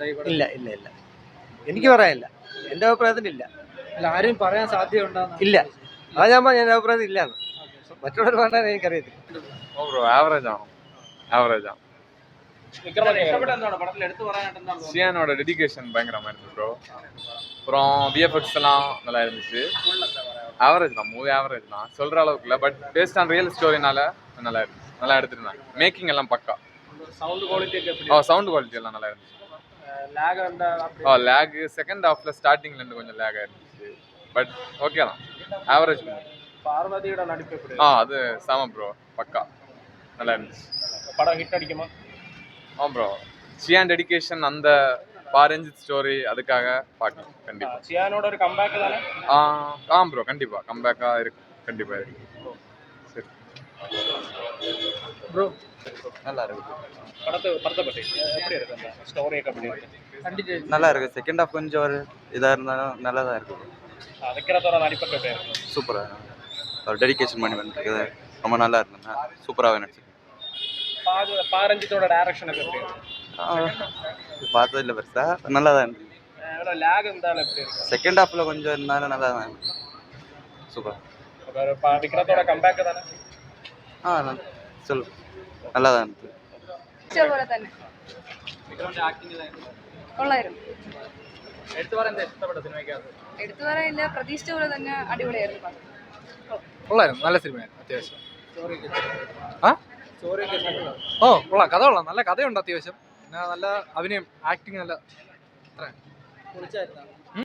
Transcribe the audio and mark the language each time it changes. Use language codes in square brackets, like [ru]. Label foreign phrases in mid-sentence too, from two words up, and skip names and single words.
[ml] ഇല്ല ഇല്ല ഇല്ല, എനിക്ക് പറയാനില്ല, എൻ്റെ അഭിപ്രായത്തിലില്ല. അല്ല, ആരും പറയാൻ സാധ്യതയുണ്ടോ? ഇല്ല, അതാ ഞാൻ പറഞ്ഞ എൻ്റെ അഭിപ്രായത്തിൽ ഇല്ലാന്ന്. മറ്റുള്ളവർ പറഞ്ഞാൽ എനിക്കറിയത്തില്ല. ആവറേജ് ആണ്, ആവറേജ് ആണ്. വിക്രമൊക്കെ ഇഷ്ടപ്പെട്ട എന്താണ് പടത്തിൽ എടുത്തു പറയാനായിട്ട് എന്താണ് തോന്നുന്നത്? [ta] சியானோட டெடிகேஷன் பயங்கரமா இருந்துச்சு ப்ரோ. அப்புறம் விஎஃப்எக்ஸ் எல்லாம் நல்லா இருந்துச்சு. ஆவரேஜ் தான், மூவி ஆவரேஜ் தான், சொல்ற அளவுக்கு இல்லை. [en] but based on real storyனால [ta] நல்லா இருந்துச்சு, நல்லா எடுத்துருந்தாங்க. மேக்கிங் எல்லாம் பக்கா. [en] sound quality [ml] ഒക്കെ எப்படி? [en] sound quality [ta] எல்லாம் நல்லா இருந்துச்சு. [ml] ലാഗ് എന്താ? [ta] லேக் [en] second halfல startingல [ta] இருந்து கொஞ்சம் லேக் ஆயிருந்துச்சு. [en] but OK [ta] தான், ஆவரேஜ். [ml] പാർവതിയുടെ നടിപ്പ് எப்படி? [ta] அது சாம ப்ரோ, பக்கா நல்லா இருந்துச்சு. [ml] പടം ഹിറ്റ് അടിക്കുമോ? [ta] ப்ரோ சியான் டெடிகேஷன் அந்த பாரஞ்சித் ஸ்டோரி அதுக்காக பார்க்கலாம் கண்டிப்பா. [ml] സിയാനോട് ഒരു കമ്പാക്ക് തന്നെ. [ta] ப்ரோ கண்டிப்பா கம்பேக்கா இருக்கு, கண்டிப்பா இருக்கு. சரி ப்ரோ நல்லா இருக்கு, படத்தை பற்றி எப்படி இருக்கு, அந்த ஸ்டோரிയൊക്കെ எப்படி இருக்கு? நல்லா இருக்கு. [en] second half [ta] கொஞ்சம் ஒரு இதாக இருந்தாலும் நல்லா தான் இருக்கு. விக்ரத்தோட நடிப்புக்கு எப்படி இருக்கு? சூப்பராக அவர் டெடிகேஷன் பண்ணி பண்ணிருக்குது, ரொம்ப நல்லா இருந்தேன், சூப்பராகவே நடிச்சிருக்கு. பாரஞ்சித்தோட டைரக்ஷன் ഒക്കെ எப்படி இருக்கு? பார்த்ததில்ல பெருசா, நல்லா தான் இருந்துச்சு. எவ்வளோ லேக் இருந்தாலும் எப்படி இருக்கு? [en] second halfல [ta] கொஞ்சம் இருந்தாலும் நல்லா தான் சூப்பர். விக்ரத்தோட கம்பேக் தானே. சொல்லு, நல்லா தான் இருந்துச்சு. [ml] ഇഷ്ടപോലെ തന്നെ വിക്രമിന്റെ ആക്ടിംഗ് കൊള്ളായിരുന്നു. എടുത്തു പറയാൻ എന്താ ഇഷ്ടപ്പെട്ട സിനിമയ്ക്കകത്ത്? എടുത്തു പറയാനില്ല, പ്രതീക്ഷിച്ച പോലെ തന്നെ അടിപൊളിയായിരുന്നു പടം. കൊള്ളായിരുന്നു, നല്ല സിനിമയാണ് അത്യാവശ്യം. ഓ കൊള്ളാം, കഥ കൊള്ളാം, നല്ല കഥയുണ്ട് അത്യാവശ്യം, പിന്നെ നല്ല അഭിനയം, ആക്ടിങ് നല്ല.